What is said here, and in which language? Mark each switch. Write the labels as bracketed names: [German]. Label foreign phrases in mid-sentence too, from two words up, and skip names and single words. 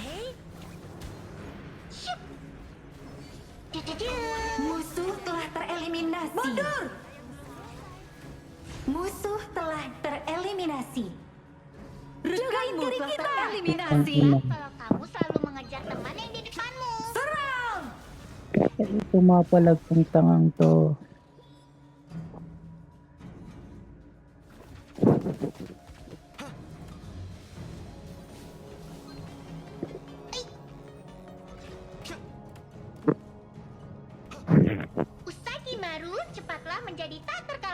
[Indonesian] Syup. Dududu. Musuh telah tereliminasi. Mundur. Musuh telah tereliminasi. Rekanmu telah tereliminasi. Kalau kamu selalu mengejar teman yang di depanmu. Serang. [Filipino] Pumapalag tong tangang to. [Indonesian] Usagi Maru cepatlah menjadi tak terkalahkan.